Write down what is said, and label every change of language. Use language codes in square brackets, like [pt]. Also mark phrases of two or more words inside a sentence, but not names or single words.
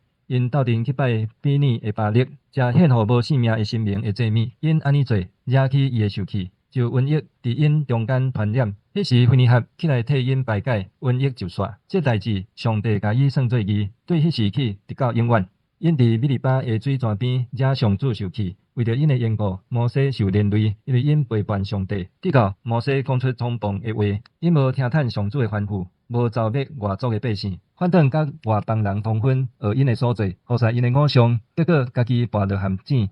[nan] 因斗阵去拜比尼的巴力，食献互无性命的生命的祭物。因安尼做，惹起伊的受气，就瘟疫伫因中间传染。迄时腓尼哈起来替因排解，瘟疫就煞。这代志，上帝甲伊算做义，对迄时起直到永远。因伫米利巴的水泉边惹上主受气，为着因的缘故，摩西受连累，因为因背叛上帝。直到摩西讲出冲动的话，因无听趁上主的吩咐。无招灭外族的百姓，反倒甲外邦人通婚，学因的所做，好使因的偶像，结果家己跋着陷阱。